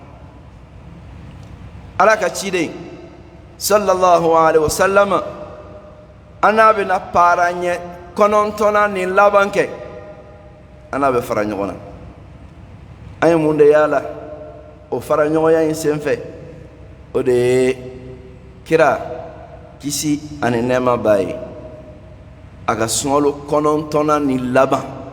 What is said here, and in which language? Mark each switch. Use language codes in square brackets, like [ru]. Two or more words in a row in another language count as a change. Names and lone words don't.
[bm] ala ka ciden [ar] صلى الله عليه وسلم [bm] an n'a bɛna paaraɲɛ 9 nin laban kɛ an n'a bɛ fara ɲɔgɔn na an ye mun de y'a la o fara ɲɔgɔnya in senfɛ o de ye kira kisi ani nɛɛma b'a ye a ka sunkalo 9 nin laban